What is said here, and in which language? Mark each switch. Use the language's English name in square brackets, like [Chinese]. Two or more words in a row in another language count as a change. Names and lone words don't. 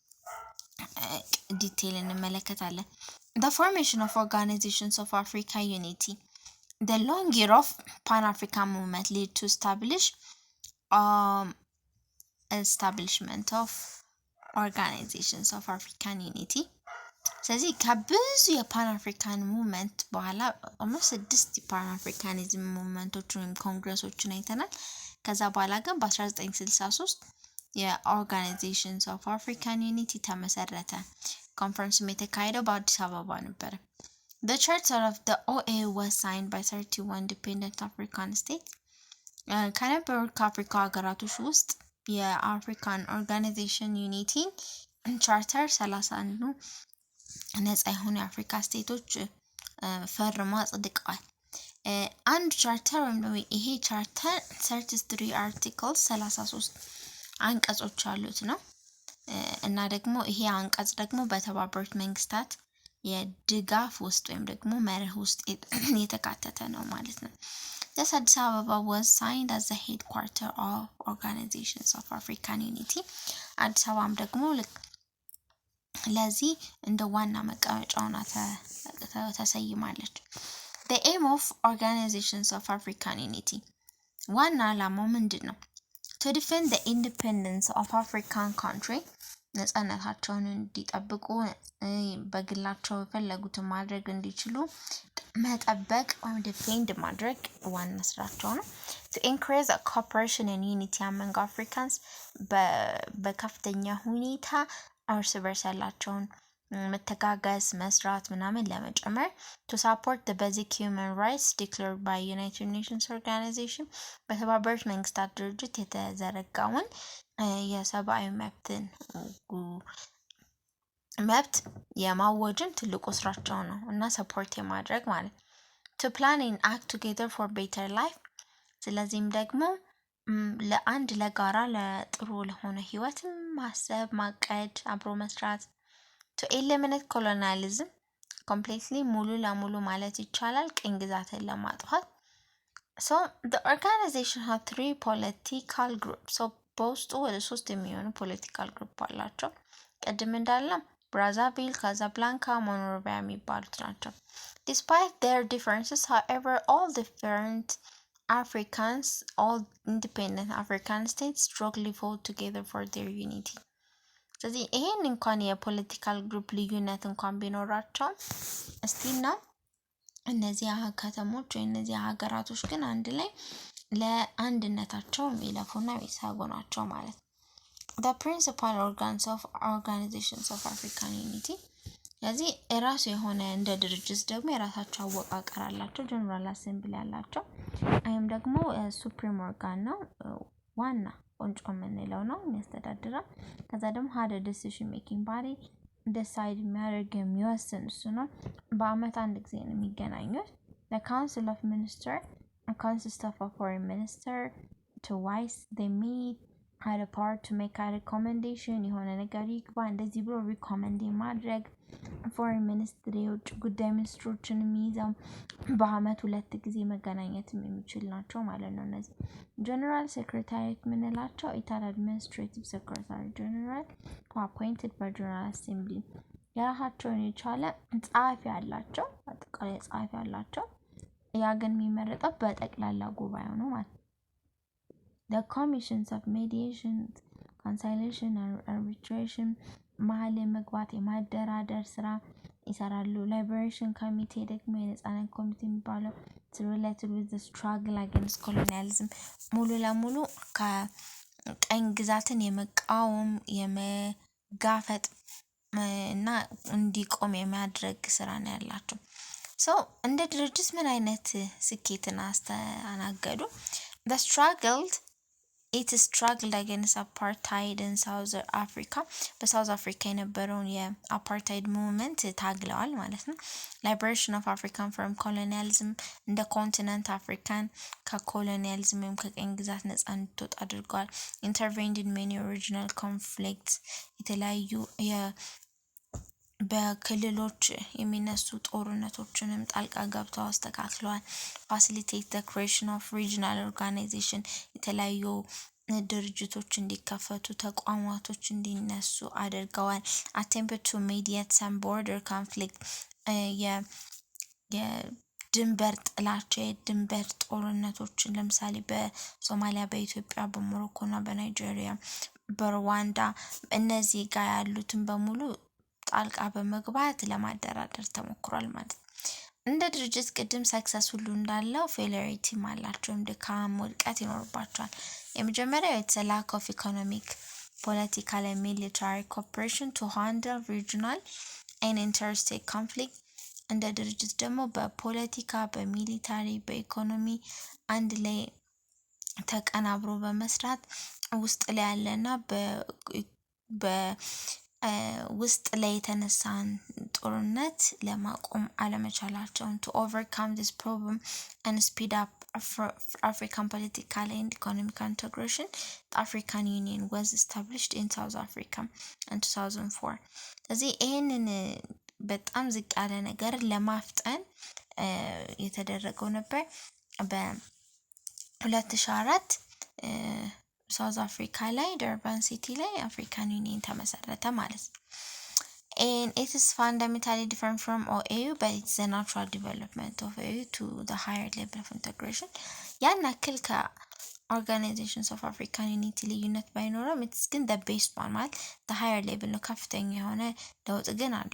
[Amharic] ዲቴይል እንመለከታለን። [English] The formation of Organizations of Africa Unity. The long year of Pan-African movement led to establishment of Organizations of African Unity. [Amharic] ስለዚህ ከብዙ [English] Pan-African movement [Amharic] በኋላ almost 6 የፓን አፍሪካኒዝም ሙቭመንቶች ወይም ኮንግረሶችን አይተናል። ከዛ በኋላ ግን በ1963 [English] Organizations of African Unity [Amharic] ተመሰረተ። ኮንፈረንስም የተካሄደው በአዲስ አበባ ነበር። [English] The charter of the OAU was signed by 31 independent African states. [Amharic] ከነበሩት ከአፍሪካ ሀገራቶች ውስጥ [English] African Organization Unity charter [Amharic] 31 ነፃ የሆኑ የአፍሪካ ስቴቶች ፈርመው አጽድቀዋል። አንድ ቻርተር ወይም ደግሞ ይሄ ቻርተር 33 አርቲክልስ 33 አንቀጾች አሉት ነው እና ደግሞ ይሄ አንቀጽ ደግሞ በተባበሩት መንግስታት የድጋፍ ውስጥ ወይም ደግሞ መርህ ውስጥ የተካተተ ነው ማለት ነው። [English] Addis Ababa was signed as the headquarter of Organizations of African Unity. [Amharic] አዲስ አበባም ደግሞ ለዚህ እንደ ዋና መቀመጫው ተሰይማለች። [English] The aim of Organizations of African Unity [Amharic] ዋና ዓላማው ምንድን ነው? [English] To defend the independence of African country [Amharic] ነፃነታቸውን እንዲጠብቁ በግላቸው የፈለጉትን ማድረግ እንዲችሉ መጠበቅ ወይም ዲፌንድ ማድረግ ዋና ስራቸው ነው። [English] To increase the cooperation and unity among Africans [Amharic] በከፍተኛ ሁኔታ እርስ በርስ ያላቸውን መተጋገዝ መስራት ምናምን ለመጨመር። [English] To support the basic human rights declared by United Nations Organization [Amharic] በተባበሩት መንግስታት ድርጅት የተዘረጋውን የሰብአዊ መብት የማወጅን ትልቁ ስራቸው ነው እና ሰፖርት የማድረግ ማለት። [English] To plan and act together for better life [Amharic] ስለዚህም ደግሞ ለአንድ ለጋራ ለጥሩ ለሆነ ህይወት ማሰብ ማቀድ አብሮ መስራት። [English] To eliminate colonialism completely [Amharic] ሙሉ ለሙሉ ማለት ይቻላል ቅኝ ግዛትን ለማጥፋት። [English] So the organization had 3 political groups. [Amharic] So በውስጡ ወደ 3 የሚሆኑ [English] political group [Amharic] አላቸው። ቀድም እንዳለው ብራዛቪል፣ ካዛብላንካ፣ ሞኖሮቪያ የሚባሉት ናቸው። [English] Despite their differences, however, all independent African states strongly fought together for their unity. [Amharic] ስለዚህ ይሄን እንኳን [English] political group [Amharic] ልዩነት እንኳን ቢኖራቸው እስቲል ነው እነዚህ ከተሞች ወይ እነዚህ ሀገራቶች ግን አንድ ላይ ለአንድነታቸው የሚለፉና የሚሳጉ ናቸው ማለት ነው። [English] The principal organs of Organizations of African Unity [Amharic] ስለዚህ የራሱ የሆነ እንደ ድርጅት ደግሞ የራሳቸው አወቃቀር አላቸው። [English] General Assembly [Amharic] አላቸው። አይም ደግሞ [English] supreme organ [Amharic] ነው ዋና ቆንጮ የምንለው ነው የሚያስተዳድረው። ከዛ ደግሞ [English] head decision making body decide [Amharic] የሚያደርግ የሚወስን እሱ ነው። በአመት አንድ ጊዜ ነው የሚገናኙት። [English] The Council of Ministers consists of a foreign minister. Twice they meet had a part to make a recommendation [Amharic] የሆነ ነገር ይግባ እንደዚህ ብሎ recommend ማድረግ [English] foreign ministry [Amharic] የውጭ ጉዳይ ሚኒስትሮችን የሚይዘው በአመት 2 ጊዜ መገናኘት የሚችል ናቸው ማለት ነው። እነዚህ [English] general secretary [Amharic] ምንላቸው ኢታል [English] administrative secretary general appointed by general assembly [Amharic] የራሳቸውን የቻለ ጸሐፊ አላቸው አጠቃላይ ጸሐፊ አላቸው ያ ግን የሚመረጠው በጠቅላላ ጉባኤው ነው ማለት [English] the commissions of mediation conciliation and arbitration [Amharic] መሀል የመግባት የማደራደር ስራ ይሰራሉ [English] liberation committee [Amharic] ደግሞ የነጻነት ኮሚቴ የሚባለው [English] related with the struggle against colonialism [Amharic] ሙሉ ለሙሉ ከቀኝ ግዛትን የመቃወም የመጋፈጥ እና እንዲቆም የሚያደርግ ስራ ነው ያላቸው [English] so [Amharic] እንደ ድርጅት ምን አይነት ስኬትና አስተናገዱ [English] the it struggled against apartheid in South Africa [Amharic] በሳውዝ አፍሪካ የነበረውን የአፓርታይድ ሙቭመንት ታግለዋል ማለት ነው [English] liberation of African from colonialism in the continent African [Amharic] ከኮሎኒያሊዝም ወይም ከቀኝ ግዛት ነፃ እንድትወጣ አድርገዋል [English] intervened in many regional conflicts የተለያዩ [Amharic] በክልሎች የሚነሱ ጦርነቶችንም ጣልቃ ገብተው አስተካክለዋል [English] facilitate the creation of regional organization [Amharic] የተለያዩ ድርጅቶች እንዲከፈቱ ተቋማቶች እንዲነሱ አድርገዋል [English] attempt to mediate some border conflict [Amharic] የድንበር ጥላቻ የድንበር ጦርነቶችን ለምሳሌ በሶማሊያ በኢትዮጵያ በሞሮኮና በናይጄሪያ በሩዋንዳ እነዚህ ጋር ያሉትን በሙሉ ጣልቃ በመግባት ለማደራደር ተሞክሯል ማለት እንደ ድርጅት ቅድም ሰክሰስ ሁሉ እንዳለው ፌለሪቲ ማላቸው ድካም ውድቀት ይኖርባቸዋል የመጀመሪያው [English] it's a lack of economic political and military cooperation to handle regional and interstate conflict [Amharic] እንደ ድርጅት ደግሞ በፖለቲካ በሚሊታሪ በኢኮኖሚ አንድ ላይ ተቀናብሮ በመስራት ውስጥ ላይ ያለና ውስጥ ላይ የተነሳን ጦርነት ለማቆም አለመቻላቸውን [English] to overcome this problem and speed up African political and economic integration the African Union was established in South Africa in 2004 [Amharic] ስለዚህ ይሄንን በጣም ዝቅ ያለ ነገር ለማፍጠን የተደረገው ነበር በ2004 ሳውዝ አፍሪካ ላይ ደርባን ሲቲ ላይ አፍሪካን ዩኒየን ተመሰረተ ማለት ነው [English] and it is fundamentally different from OAU but it's the natural development of OAU to the higher level of integration [Amharic] ያን ያክል [English] organizations of African unity [Amharic] ልዩነት ባይኖርም [English] it's ግን the best one [Amharic] ማለት [English] the higher level [Amharic] ነው ከፍተኛ የሆነ ለውጥ ግን አለ